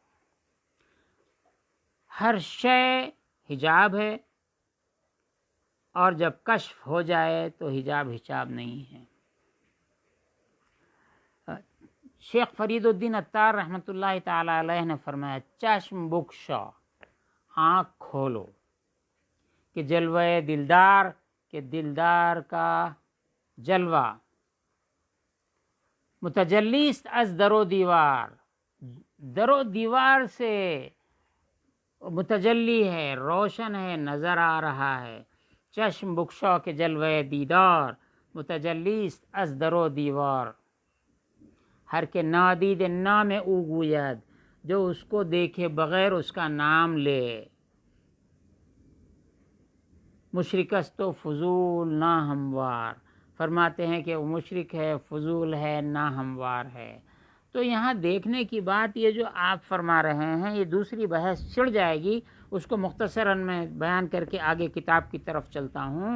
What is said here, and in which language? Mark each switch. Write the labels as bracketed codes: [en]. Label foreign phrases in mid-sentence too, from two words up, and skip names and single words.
[ur] ہر شے حجاب ہے، اور جب کشف ہو جائے تو حجاب نہیں ہے۔ شیخ فرید الدین عطار رحمۃ اللہ تعالی علیہ نے فرمایا، [fa] چشم بکشا، [ur] آنکھ کھولو [fa] کہ جلوہ دلدار، [ur] کہ دلدار کا جلوہ [fa] متجلیست از در و دیوار، [ur] در و دیوار سے متجلی ہے، روشن ہے، نظر آ رہا ہے۔ [fa] چشم بکشا کے جلوہ دیدار، متجلیست از در و دیوار، ہر کے نادید نام او گوید، [ur] جو اس کو دیکھے بغیر اس کا نام لے۔ [fa] مشرک است و فضول نا ہموار، [ur] فرماتے ہیں کہ وہ مشرک ہے، فضول ہے، نا ہموار ہے۔ تو یہاں دیکھنے کی بات یہ جو آپ فرما رہے ہیں، یہ دوسری بحث چھڑ جائے گی، اس کو مختصراً میں بیان کر کے آگے کتاب کی طرف چلتا ہوں۔